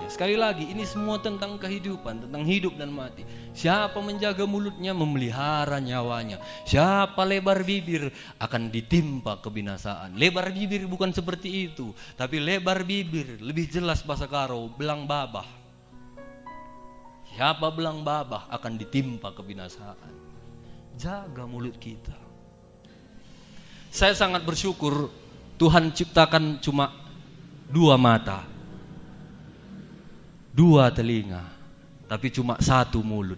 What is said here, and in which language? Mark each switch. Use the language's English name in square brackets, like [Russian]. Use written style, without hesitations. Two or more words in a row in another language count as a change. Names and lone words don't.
[Indonesian] Sekali lagi, ini semua tentang kehidupan, tentang hidup dan mati. Siapa menjaga mulutnya, memelihara nyawanya. Siapa lebar bibir, akan ditimpa kebinasaan. Lebar bibir bukan seperti itu, tapi lebar bibir lebih jelas bahasa Karo, [Batak Karo] belang babah. [Indonesian] Siapa bilang babah akan ditimpa kebinasaan. Jaga mulut kita. Saya sangat bersyukur Tuhan ciptakan cuma 2 mata, 2 telinga, tapi cuma 1 mulut.